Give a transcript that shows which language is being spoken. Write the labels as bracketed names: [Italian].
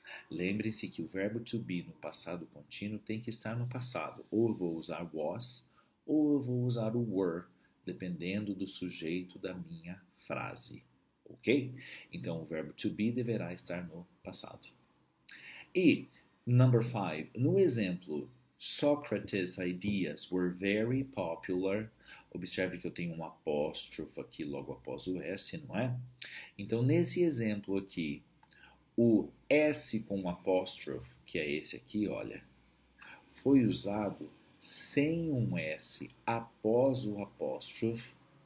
[Portuguese] Lembrem-se que o verbo to be no passado contínuo tem que estar no passado. Ou eu vou usar was, ou eu vou usar o were, dependendo do sujeito da minha frase, ok? Então, o verbo to be deverá estar no passado. E, number 5, no exemplo [English] Socrates' ideas were very popular. [Portuguese] Observe que eu tenho um apóstrofo aqui logo após o S, não é? Então, nesse exemplo aqui, o S com apóstrofo, que é esse aqui, olha, foi usado sem um S após o apóstrofo.